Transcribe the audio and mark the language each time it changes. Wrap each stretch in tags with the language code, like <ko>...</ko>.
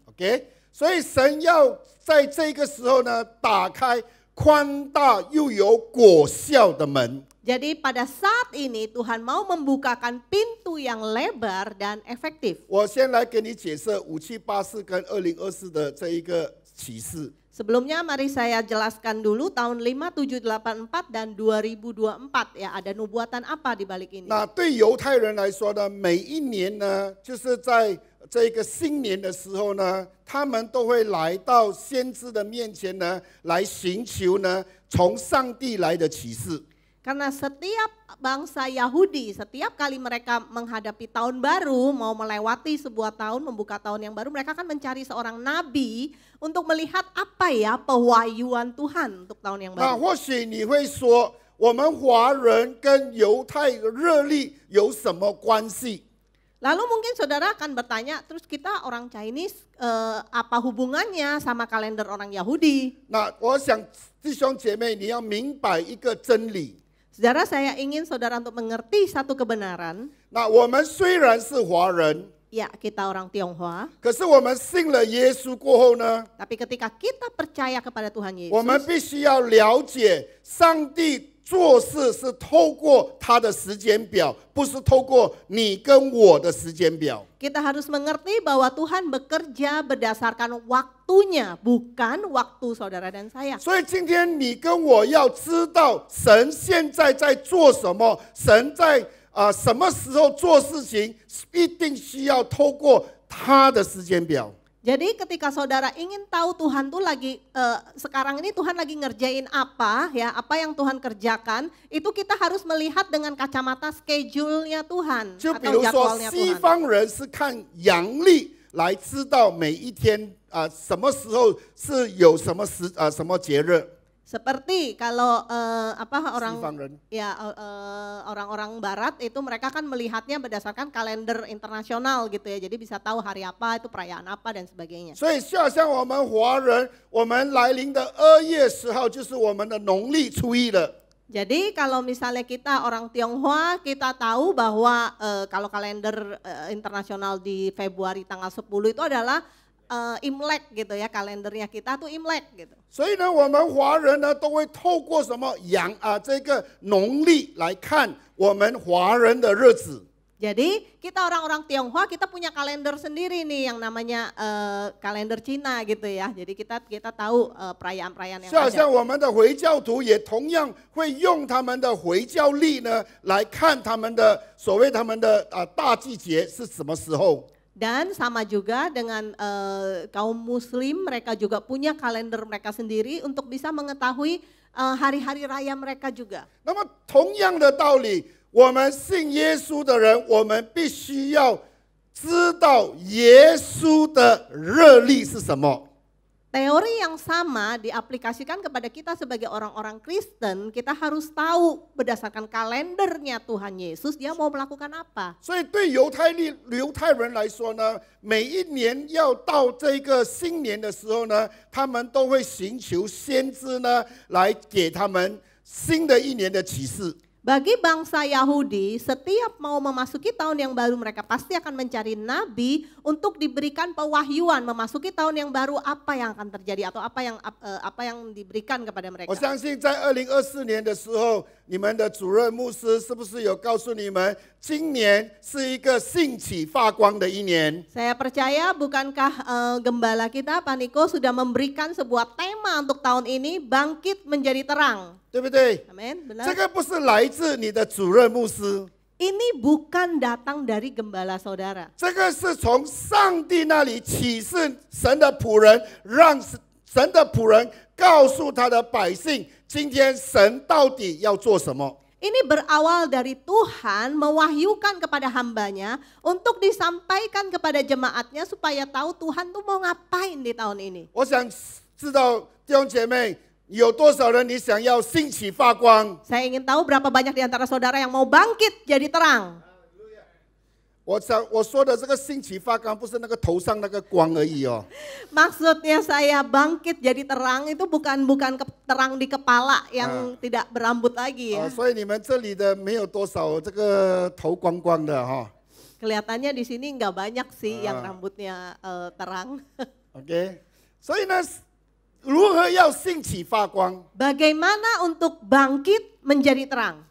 <zh>OK， 所以神要在这个时候呢，打开宽大又有果效的门。</zh> <id>Jadi pada saat ini Tuhan mau membukakan pintu yang lebar dan efektif.</id> <zh>我先来给你解释5784跟2024的这一个启示。</zh> <id>Sebelumnya mari saya jelaskan dulu tahun 5784 dan 2024 ya, ada nubuatan apa di balik ini.</id> <zh>那对犹太人来说呢，每一年呢，就是在这个新年的时候呢，他们都会来到先知的面前呢，来寻求呢从上帝来的启示。</zh> <id>Karena setiap bangsa Yahudi, setiap kali mereka menghadapi tahun baru, mau melewati sebuah tahun, membuka tahun yang baru, mereka akan mencari seorang nabi untuk melihat apa ya pewahyuan Tuhan untuk tahun yang</id> <zh>那或许你会说，我们华人跟犹太热历有什么关系？</zh> <id>Lalu mungkin saudara akan bertanya, terus kita orang Chinese apa hubungannya sama kalender orang Yahudi?</id> <zh>那我想弟兄姐妹，你要明白一个真理。</zh> <id>Saudara, saya ingin saudara untuk mengerti satu kebenaran.</id> <zh>那我们虽然是华人，</zh> <id>Ya, kita orang Tionghoa.</id> <zh>可是我们信了耶稣过后呢，</zh> <id>Tapi ketika kita percaya kepada Tuhan</id> <zh>我们</zh> <id>Yesus,</id> <zh>必须要了解上帝做事是透过他的时间表，不是透过你跟我的时间表。</zh> <id>kita harus mengerti bahwa Tuhan bekerja berdasarkan waktunya, bukan waktu saudara dan saya.</id> <zh>所以今天你跟我要知道神现在在做什么，神在什么时候做事情，一定需要透过他的时间表。</zh> <id>Jadi ketika saudara ingin tahu Tuhan tuh lagi sekarang ini Tuhan lagi ngerjain apa ya, apa yang Tuhan kerjakan, itu kita harus melihat dengan kacamata schedule-nya Tuhan</id> <zh>就比</zh> <id>atau</id> <zh>如说，</zh> <id>jadwalnya</id> <zh>西</zh> <id>Tuhan.</id> <zh>方人是看阳历来知道每一天什么时候是有什么什么节日。</zh> <id>Seperti kalau orang</id> <zh>西方人</zh> <id>ya orang-orang barat itu mereka kan melihatnya berdasarkan kalender internasional gitu ya. Jadi bisa tahu hari apa, itu perayaan apa dan sebagainya.</id> <zh>所以就好像我们华人，我们来临的2月10号就是我们的农历初一了。</zh> <id>Jadi kalau misalnya kita orang Tionghoa, kita tahu bahwa kalau kalender internasional di Februari tanggal 10 itu adalah Imlek gitu ya, kalendernya kita tuh Imlek gitu.</id> <zh>所以呢，我们华人呢都会透过什么这个农历来看我们华人的日子。</zh> <id>Jadi kita orang-orang Tionghoa kita punya kalender sendiri nih yang namanya kalender Cina gitu ya. Jadi kita tahu perayaan-perayaan yang</id> <zh>就好</zh> <id>ada.</id> <zh>像我们的回教徒也同样会用他们的回教历呢来看他们的所谓他们的大季节是什么时候。</zh> <id>Dan sama juga dengan kaum muslim, mereka juga punya kalender mereka sendiri untuk bisa mengetahui hari-hari raya mereka juga.</id> <zh>那么同样的道理，我们信耶稣的人，我们必须要知道耶稣的日历是什么。</zh> <id>Teori yang sama diaplikasikan kepada kita sebagai orang-orang Kristen, kita harus tahu berdasarkan kalendernya Tuhan Yesus, dia mau melakukan apa.</id> <zh>所以对犹太人来说呢，每一年要到这个新年的时候呢，他们都会寻求先知呢，来给他们新的一年的启示。</zh> <id>Bagi bangsa Yahudi, setiap mau memasuki tahun yang baru mereka pasti akan mencari nabi untuk diberikan pewahyuan memasuki tahun yang baru apa yang akan terjadi atau apa yang diberikan kepada mereka.</id> <zh>我相信在2024年的时候，你们的主任牧师是不是有告诉你们，今年是一个兴起发光的一年？</zh> <id>Saya percaya bukankah gembala kita Pak Niko sudah memberikan sebuah tema untuk tahun ini bangkit menjadi terang.</id> <zh>对不对？</zh> <id>Amin,</id> <zh>这</zh> <id>benar.</id> <zh>个不是来自你的主任牧师，</zh> <id>Ini bukan datang dari gembala saudara.</id> <zh>这个是从上帝那里启示神的仆人，让神的仆人告诉他的百姓，今天神到底要做什么。</zh> <id>Ini berawal dari Tuhan mewahyukan kepada hambanya untuk disampaikan kepada jemaatnya supaya tahu Tuhan tuh mau ngapain di tahun ini.</id> <zh>我想知道弟兄姐妹有多少人你想要兴起发光？</zh> <id>Saya ingin tahu berapa banyak di antara saudara yang mau bangkit jadi terang.</id> <zh>我说的这个兴起发光，不是那个头上那个光而已哦。</zh> <id>Maksudnya saya bangkit jadi terang itu bukan terang di kepala yang tidak berambut lagi ya.</id> <zh>所以你们这里的没有多少这个头光光的哈。</zh> <id>Kelihatannya di sini nggak banyak sih yang rambutnya terang.</id> <zh>OK， 所以呢，如何要兴起发光？</zh> <id>Bagaimana untuk bangkit menjadi terang?</id>